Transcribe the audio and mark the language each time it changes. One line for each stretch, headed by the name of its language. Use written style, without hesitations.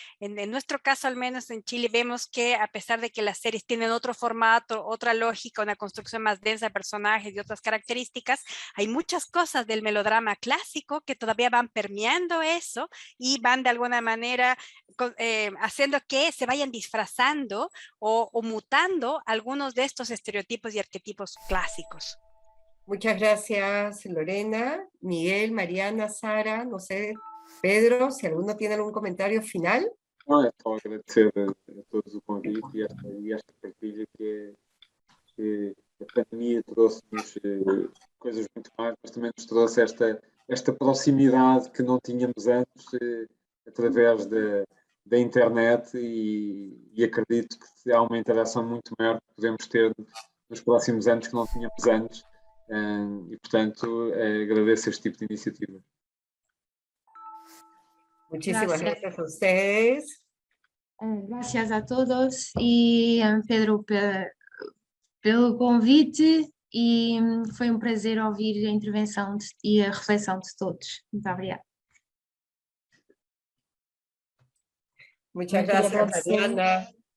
Spanish: en nuestro caso, al menos en Chile, vemos que a pesar de que las series tienen otro formato, otra lógica, una construcción más densa de personajes y otras características, hay muchas cosas del melodrama clásico que todavía van permeando eso y van de alguna manera haciendo que se vayan disfrazando o mutando algunos de estos estereotipos y arquetipos clásicos. Muchas gracias, Lorena, Miguel, Mariana, Sara, no sé, Pedro, si alguno tiene algún comentario final.
Portuguese: Não, é só agradecer a todos o convite e esta partilha que a pandemia trouxe-nos coisas muito mais, mas também nos trouxe esta proximidade que não tínhamos antes através da internet e acredito que há uma interação muito maior que podemos ter nos próximos anos que não tínhamos antes e, portanto, agradeço este tipo de iniciativa.
Spanish: Muchísimas gracias a ustedes. Gracias a todos
Portuguese: e Pedro pelo convite e foi um prazer ouvir a intervenção e a reflexão de todos. Muito obrigada.
Spanish: Muchas gracias, Mariana.